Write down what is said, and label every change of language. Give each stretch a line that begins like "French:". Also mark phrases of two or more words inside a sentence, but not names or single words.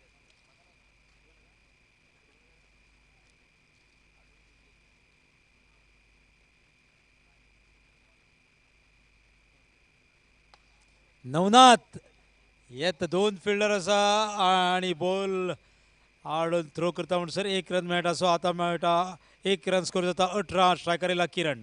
Konkani: नवनाथ येत 2 फिल्डर असा आणि बॉल आडून थ्रो करता म्हणसर 1 रन मेळटा. सो आता मेळटा 1 रन. स्कोर जाता 18. स्ट्रायकर येला किरण.